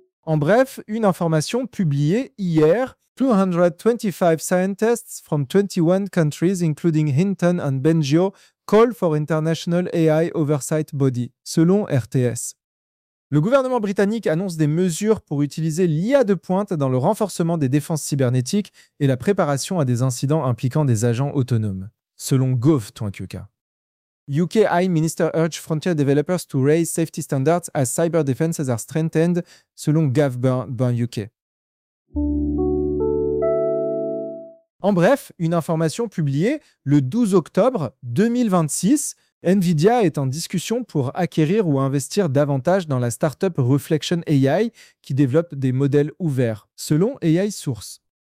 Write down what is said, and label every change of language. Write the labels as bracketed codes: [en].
[fr] En bref, une information publiée hier, [en] 225 scientists from 21 countries, including Hinton and Bengio, call for International AI Oversight Body, [fr] selon RTS. Le gouvernement britannique annonce des mesures pour utiliser l'IA de pointe dans le renforcement des défenses cybernétiques et la préparation à des incidents impliquant des agents autonomes, selon gov.uk. [en] UK High Minister urge frontier developers to raise safety standards as cyber defenses are strengthened, [fr] selon Gov.UK. En bref, une information publiée le 12 octobre 2026, Nvidia est en discussion pour acquérir ou investir davantage dans la startup Reflection AI qui développe des modèles ouverts, selon AI Source.